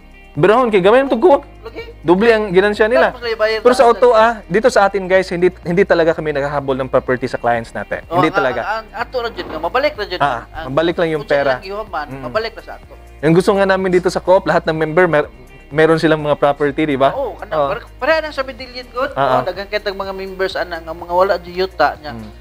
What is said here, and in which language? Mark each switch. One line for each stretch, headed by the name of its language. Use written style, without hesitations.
Cebuano: Birahon kay gamay mo tugko.
Filipino: Doble ang ginansya nila. Pero sa auto dito sa atin guys, hindi talaga kami naghahabol ng property sa clients natin. Hindi talaga.
Cebuano: Ang ato ra jud nga mabalik ra jud.
Filipino: Mabalik lang yung pera.
Cebuano: Mabalik ra sa ato.
Filipino: Yung gusto nga namin dito sa co-op, lahat ng member meron silang mga property, di ba?
Cebuano: Oo, para nang sa Medellin good. Daghang kitag mga members ana nga mga wala jud yuta nya.